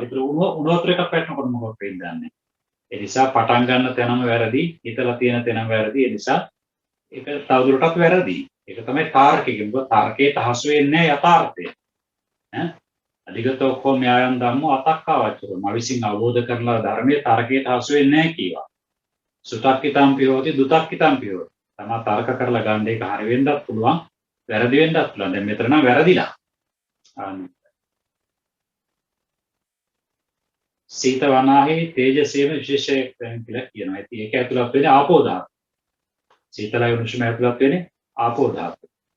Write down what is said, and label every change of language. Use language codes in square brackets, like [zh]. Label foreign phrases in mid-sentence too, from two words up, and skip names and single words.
[si] ඒතර උණු වතුර එකක් පැටනකොට මොකක්ද වෙන්නේ? ඒ නිසා පටන් ගන්න තැනම වැරදි, හිතලා තියෙන තැනම වැරදි. ඒ නිසා ඒක තවදුරටත් වැරදි. ඒක තමයි තාර්කික. මොකද තර්කයට හසු වෙන්නේ යථාර්ථය. [pi] අධිගතෝ කෝ න්‍යායං ධම්මෝ අතක්කවච්චර. [si] මවිසින් අවබෝධ කරලා ධර්මයේ තර්කයට හසු වෙන්නේ නැහැ කීවා. [pi] සුතක්කිතම්පි හෝති දුතක්කිතම්පි හෝති. [si] තමා තර්ක කරලා ගන්න එක හරි වෙන්නත් පුළුවන්, වැරදි වෙන්නත් පුළුවන්. දැන් මෙතන නම් වැරදිලා. සීත වනාහි තේජසේම විශේෂයෙන් කියලා කියනවා. ඉතින් ඒක ඇතුළත් වෙන්නේ ආපෝ ධාතුව. සීතලයි උණුසුම ඇතුළත් වෙන්නේ ආපෝ ධාතුව.